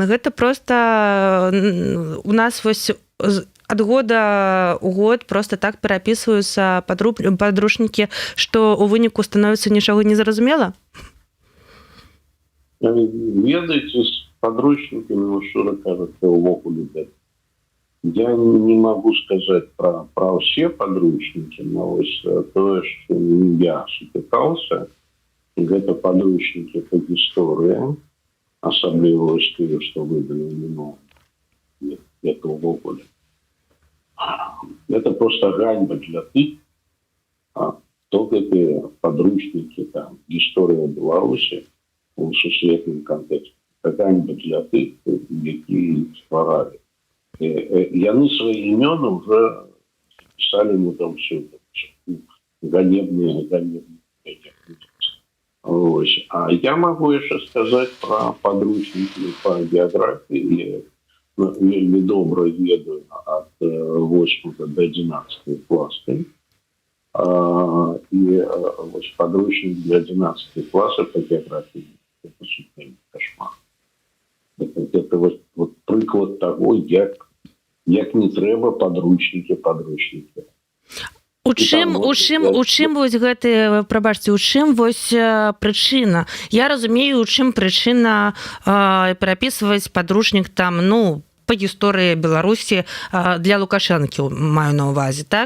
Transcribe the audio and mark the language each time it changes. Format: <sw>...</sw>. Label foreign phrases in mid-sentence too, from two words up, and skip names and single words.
<be>Гэта проста у нас вось ад года ў год просто так перапісваюцца падручнікі, што ў выніку становіцца нічога не зразумела? Ведаеце, з падручнікамі, шчыра кажучы, увогуле гэта.</be> <ru>Я не могу сказать про все подручники, но то, что я сутыкался, это подручники по истории, особливо те, что выдали этого года. Это просто</ru> <be>ганьба для тых,</be> <ru>кто эти подручники, там, история Беларуси в сусветном контексте. Это</ru> <be>ганьба для тых,</be> <ru>которые створали. Яны свои имена уже писали мы там все ганебные. А я могу еще сказать про подручники по географии.</ru> <be>Я вельми добро ведаю</be> <ru>от 8 до 11 класса. И подручник для 11 класса по географии — это супер кошмар. Это вот приклад того,</ru> <be>як не трэба</be> <ru>подручники.</ru> <be>У чым вось гэты, прабачце, у чым вось прычына? Я разумею, у чым прычына перапісваць падручнік там, па гісторыі Беларусі для Лукашэнкі, маю на ўвазе, так?</be>